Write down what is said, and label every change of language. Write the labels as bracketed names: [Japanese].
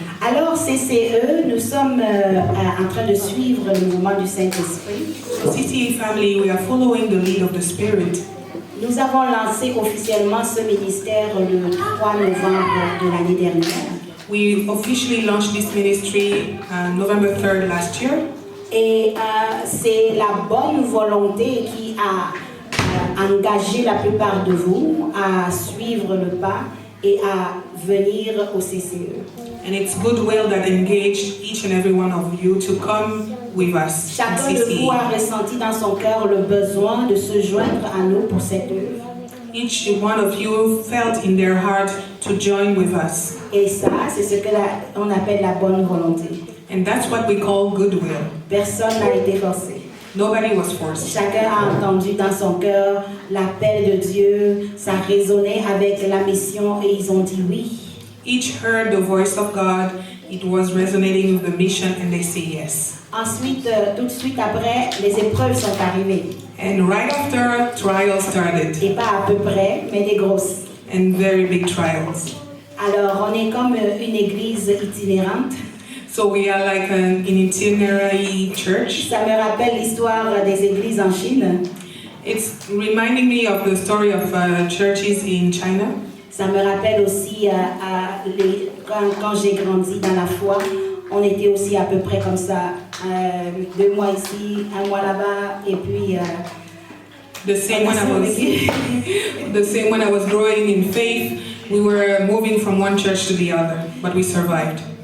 [French] Alors, CCE, nous sommes en train de suivre le mouvement du Saint-Esprit. [English] So CCE family, we are following the lead of the Spirit. [French] Nous avons lancé officiellement ce ministère le 3 novembre de l'année dernière. [English] We officially launched this ministry November 3rd last year. [French] Et c'est la bonne volonté qui a engagé la plupart de vous à suivre le pas et à venir au CCE. [English] And it's goodwill that engaged each and every one of you to come with us. [French] Chacun de vous a ressenti dans son cœur le besoin de se joindre à nous pour cette œuvre. [English] Each one of you felt in their heart to join with us. [French] Et ça, c'est ce que on appelle la bonne volonté. [English] And that's what we call goodwill. [French] Personne n'a été forcé. [English] Nobody was forced. [French] Chacun a entendu dans son cœur l'appel de Dieu, ça résonnait avec la mission et ils ont dit oui. [English] Each heard the voice of God, it was resonating with the mission, and they say yes. [French] Ensuite, tout de suite après, les épreuves sont arrivées. [English] And right after, trials started, [French] Et pas à peu près, mais des grosses. [English] and very big trials. [French] Alors, on est comme une église itinérante. [English] So we are like an itinerary church. [French] Ça me rappelle l'histoire des églises en Chine. [English] It's reminding me of the story of churches in China. [French] Ça me rappelle aussi quand j'ai grandi dans la foi, on était aussi à peu près comme ça. 2 mois ici, 1 mois là-bas, et puis... [English] The same when I was growing in faith, we were moving from one church to the other, but we survived.